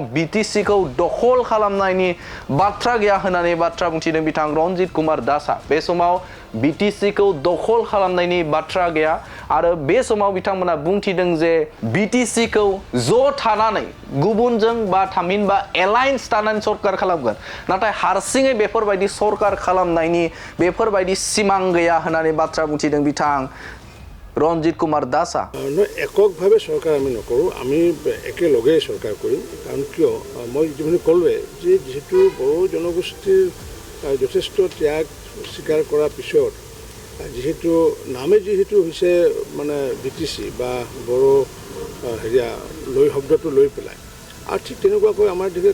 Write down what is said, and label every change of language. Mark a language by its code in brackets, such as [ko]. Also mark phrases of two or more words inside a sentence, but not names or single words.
[brx] बिटिसिखौ दखल खालामनायनि बाथ्रा गैया होननानै बाथ्रा बुंथिदों बिथां रन्जित कुमार दासआ बे समाव बिटिसिखौ दखल खालामनायनि बाथ्रा गैया आरो बे समाव बिथांमोना बुंथिदों जे बिटिसिखौ ज' थानानै गुबुनजों बा थामहिनबा एलायन्स थानानै सरकार खालामगोन नाथाय हारसिङै बेफोरबायदि सरकार खालामनायनि बेफोरबायदि सिमां गैया होननानै बाथ्रा बुंथिदों बिथां रन्जित कुमार दासआ [as] এককভাৱে চৰকাৰ আমি নকৰোঁ আমি একেলগে চৰকাৰ কৰিম কাৰণ কিয় মই যিখিনি ক'লোৱে যে যিহেতু বড়ো জনগোষ্ঠীৰ যথেষ্ট ত্যাগ স্বীকাৰ কৰাৰ পিছত যিহেতু যিহেতু হৈছে মানে বিটিচি বা বড়ো শব্দটো লৈ পেলাই আৰু ঠিক তেনেকুৱাকৈ আমাৰ দিকে